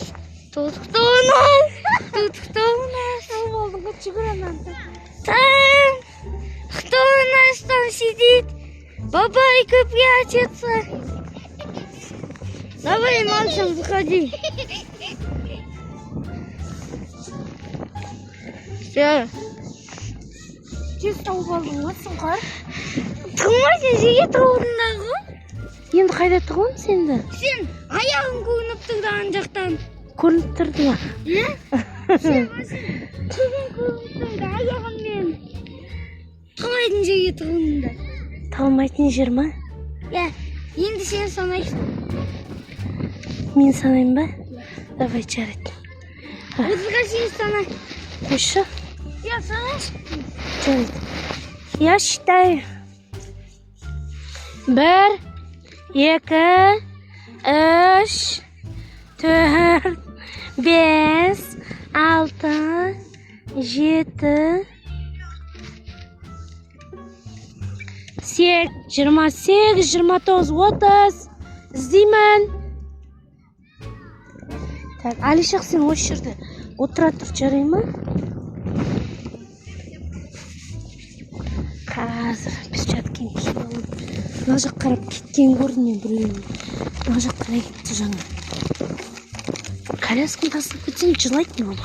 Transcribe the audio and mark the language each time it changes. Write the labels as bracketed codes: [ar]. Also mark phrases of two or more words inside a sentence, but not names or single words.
[ru] Там кто у нас там сидит? Бабайка прячется. Давай, Максим, заходи. [kk] Тез тауып алдың ғой, Сұңқар? Тығылмайды, жерге тығылдың. Енді қайда тығылың сенді? Сен аяғың көрініп тұрды ана жақтан. Көрініп тұрды ма? Сен тығын көрініп тұрды аяғыңмен. Тығылмайтын жерге тығылдың. Тығылмайтын жер ма? Енді сен санайсың. Мен санайын ба? Давай, жарайды. Отызға сен санай. Қойшы. Санайшы. Жарайды. [ru] Я считаю. 1, 2, 3, 4, 5, 6, 7, 28, 29, 30. [kk] İzdeymen. Так, Алишақ сен осы жерде отыра тұр, жарай ма? Қазір перчатканы киіп алып, мына жақ қарап кеткен көрдім мен біреуін. Мына жақ қарай кетті жаңа. Колясканы тастап кетсем жылайды ма?